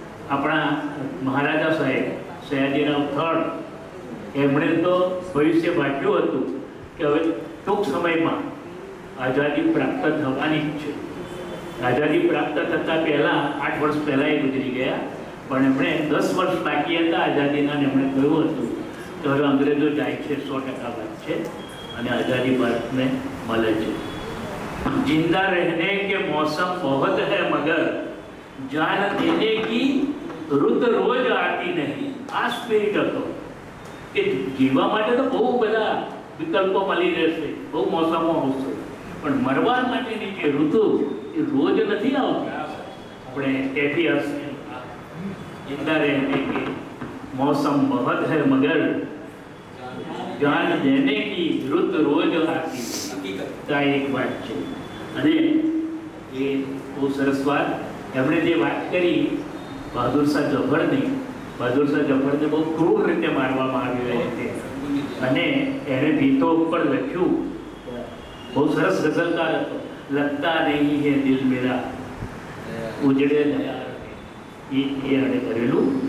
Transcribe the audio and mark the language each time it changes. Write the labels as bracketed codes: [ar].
[gu] આપણા મહારાજા સાહેબ સયાજીરાવ થર્ડ, એમણે તો ભવિષ્ય વાંચ્યું હતું કે હવે ટૂંક સમયમાં આઝાદી પ્રાપ્ત થવાની જ છે. આઝાદી પ્રાપ્ત થતાં પહેલાં 8 વર્ષ પહેલાં એ ગુજરી ગયા, પણ એમણે 10 વર્ષ બાકી હતા આઝાદીના. એમણે કહ્યું હતું કે હવે અંગ્રેજો જાય છે, 100% વાત છે, અને આઝાદી ભારતને મળે છે. [hi] जिंदा रहने के मौसम बहुत है मगर जान देने की रुत रोज आती नहीं. [gu] આ સ્પિરિટ હતો કે જીવવા માટે તો બહુ બધા વિકલ્પો મળી રહેશે, બહુ મોસમો આવશે, પણ મરવા માટેની જે ઋતુ એ રોજ નથી આવતી. આપણે ઇતિહાસ [hi] जिंदा रहने के मौसम बहुत है मगर जान देने की रुत रोज आती है. [gu] એક વાત છે. અને એ બહુ સરસ વાત એમણે જે વાત કરી બહાદુર શાહ જફરની, બહાદુર શાહ જફરને બહુ ક્રૂર રીતે મારવામાં આવ્યો છે અને એને ગીતો ઉપર લખ્યું. બહુ સરસ ગઝલકાર હતો. [hi] લગતા નહીં હે દિલ મેરા ઉજડે દયા, [gu] એ એણે કરેલું.